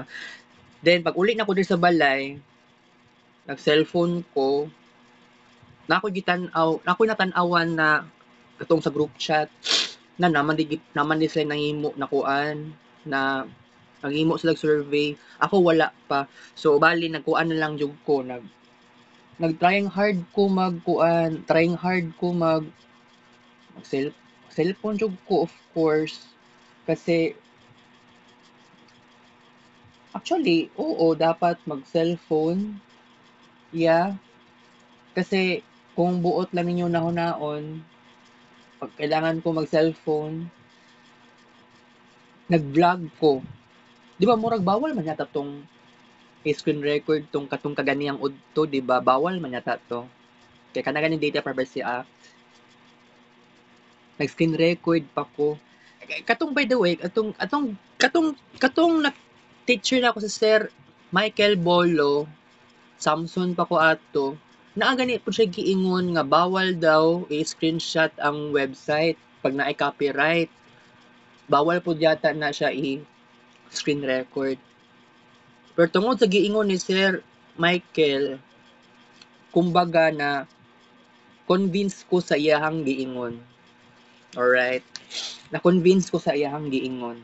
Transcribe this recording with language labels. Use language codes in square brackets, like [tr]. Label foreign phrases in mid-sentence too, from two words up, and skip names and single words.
[ceb] Then pag uli na ko diri sa balay, nag-cellphone ko, na ako'y natan-awan na katong sa [en] group chat [ceb] na naman di sila nahimo na kuan na nanghimo sila og survey. Ako wala pa. So bali nagkuan na lang jud ko nag- [en] trying hard [ceb] ko magkuan, [en] trying hard [ceb] ko mag cellphone jud ko [en] of course [ceb] kasi actually oo dapat mag-cellphone. Yeah, kasi kung buot lang ninyo nahunaon, pag kailangan ko mag-cellphone, nag-vlog ko. Di ba murag bawal man yata tong [en] screen record [ceb] katong kaganiyang udto, di ba? Bawal man yata to. Kaya kana ganing [en] Data Privacy Act, [ceb] nag- [en] screen record [ceb] pa ko. [en] Katong by the way, [ceb] katong na teacher na ako sa Sir Michael Bolo, Samson pa ko ato, naa gani po siya giingon nga bawal daw i-screenshot ang website pag naay copyright. Bawal po yata na siya i- [en] screen record. [ceb] Pero tungod sa giingon ni Sir Michael, kumbaga na convince ko sa iyahang giingon. [en] Alright? [ceb] Na-convince ko sa iyahang giingon.